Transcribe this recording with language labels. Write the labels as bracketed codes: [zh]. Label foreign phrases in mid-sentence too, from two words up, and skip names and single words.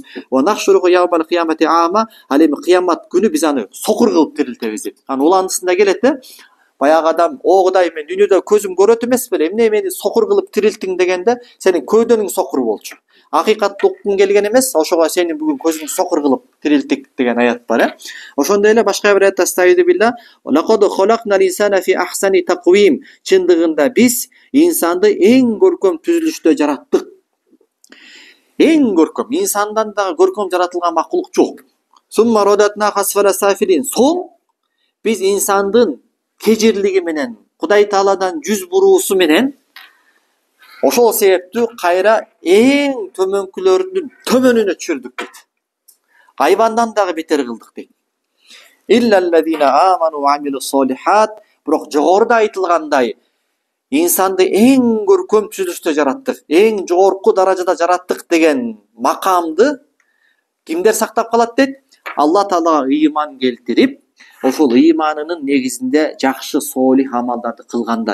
[ar] ونحشره يوم القيامة أعمى, [ky] ал эми кыямат күнү биз аны сокур кылып тирилтебиз деп. Анын уландысында келет, баягы адам, о Кудай, мен дүйнөдө көзүм көрөт эмес беле, эмне мени сокур кылып тирилтиң дегенде, сенин көөдөнүң сокур болчу. Акыйкатты уккуң келген эмес, ошого сени бүгүн көзүңдү сокур кылып тирилтик деген аят бар, Ошондой эле башка бир аятта [ar] أستعيذ بالله، لقد خلقنا الإنسان في أحسن تقويم, [ky] чындыгында биз инсанды эң көркөм түзүлүштө жараттык. Эң көркөм, инсандан дагы көркөм жаратылган макулук жок. [ar] ثم رددناه أسفل سافلين, [ky] соң биз инсандын кежирлиги менен, Кудай Тааладан жүз буруусу менен ошол себептүү кайра эң төмөнкүлөрдүн төмөнүнө түшүрдүк дейт. Айбандан дагы бетер кылдык дейт. [ar] إلا الذين آمنوا وعملوا الصالحات, [ky] бирок жогоруда айтылгандай инсанды эң көркөм түзүлүштө жараттык, эң жогорку даражада жараттык деген макамды кимдер сактап калат дейт? Алла Таалага ыйман келтирип, ошол ыйманынын негизинде жакшы солих амалдарды кылгандар.